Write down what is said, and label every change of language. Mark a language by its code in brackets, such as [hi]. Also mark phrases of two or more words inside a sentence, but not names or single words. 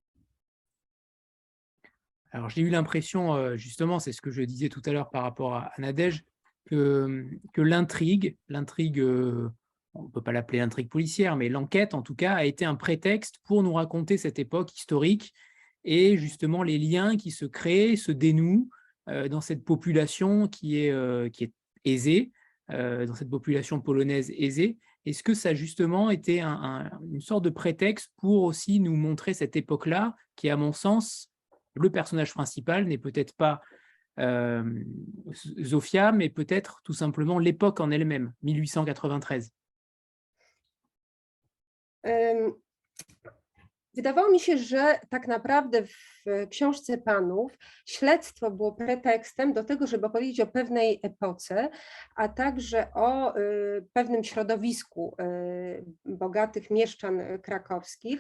[fr] Alors, j'ai eu l'impression, justement, c'est ce que je disais tout à l'heure par rapport à Nadège, que l'intrigue, on ne peut pas l'appeler intrigue policière, mais l'enquête, en tout cas, a été un prétexte pour nous raconter cette époque historique et justement les liens qui se créent, se dénouent dans cette population qui est aisée, dans cette population polonaise aisée. Est-ce que ça a justement été une sorte de prétexte pour aussi nous montrer cette époque-là, qui, à mon sens, le personnage principal n'est peut-être pas Zofia, mais peut-être tout simplement l'époque en elle-même, 1893. [pl] Wydawało mi się, że tak naprawdę w książce Panów śledztwo było pretekstem do tego, żeby opowiedzieć o pewnej epoce, a także o pewnym środowisku bogatych mieszczan krakowskich.